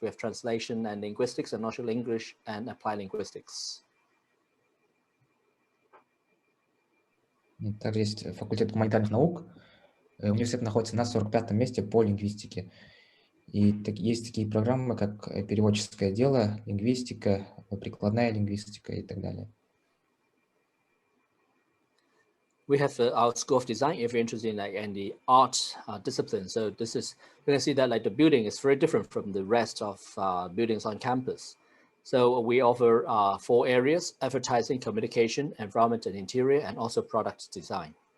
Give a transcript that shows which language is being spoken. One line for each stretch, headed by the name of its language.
English: We have translation and linguistics, and natural English and applied linguistics.
Russian: Также есть факультет гуманитарных наук. Университет находится на 45-м месте по лингвистике. И есть такие программы, как переводческое дело, лингвистика, прикладная лингвистика и так далее.
English: We have our School of Design if you're interested in the art discipline. So this is, you can see that the building is very different from the rest of buildings on campus. So we offer 4 areas: advertising, communication, environment and interior, and also product design.